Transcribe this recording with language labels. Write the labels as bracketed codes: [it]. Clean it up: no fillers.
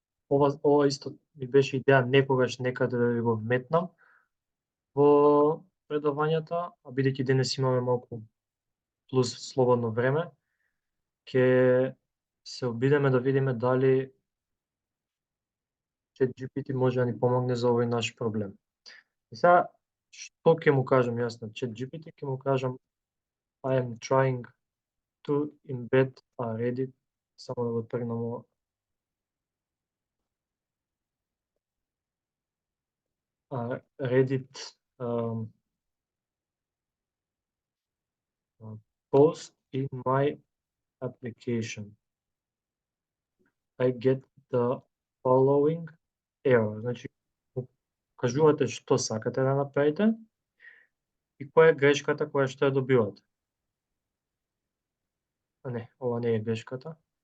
[mk] Ова исто ми беше идеја некогаш некаде да ви го вметнам во предавањата, а бидејќи денес имаме малку плюс слободно време, ќе се обидеме да видиме дали ChatGPT може да ни помогне за овој наш проблем. И сега, што ќе му кажам јас на ChatGPT? Ќе му кажам [en] I am trying to embed a Reddit, [mk] само да го тргнам ова. [en] Reddit post in my application. I get the following error. [mk] Значи, кажувате што сакате да направите и која е грешката која што ја добивате. Не, ова не е грешката.